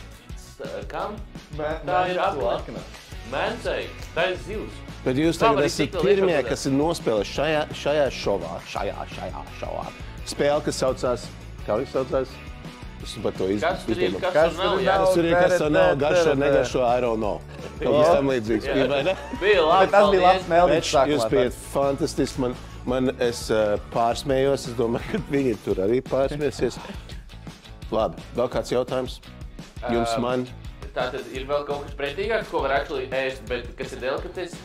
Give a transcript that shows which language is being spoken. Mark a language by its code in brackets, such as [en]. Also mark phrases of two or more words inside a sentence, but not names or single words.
[lv] Kam? Tā ir akna. Mēncei, tā ir zivs. Bet jūs tagad esat pirmie, kas ir nospēlējuši šajā šovā. Spēle, kas saucās, kā viņš saucās? Es par to Kas tur ir, izdomāju. kas tur nav, jā? Kas tur ir, kas tur nav, garšo, negaršo, [en] I don't know. [lv] Kaut kas tam līdzīgs bija, vai ne? Bija labi, Bet tas bija labs paldies. meldīgs Jūs sākumā. bijat fantastiski. Es pārsmējos, es domāju, ka viņi tur arī pārsmēsies. Labi, vēl kāds jautājums? Jums man? Tātad ir vēl kaut kas pretīgāks, ko var actually ēst, bet kas ir delikates?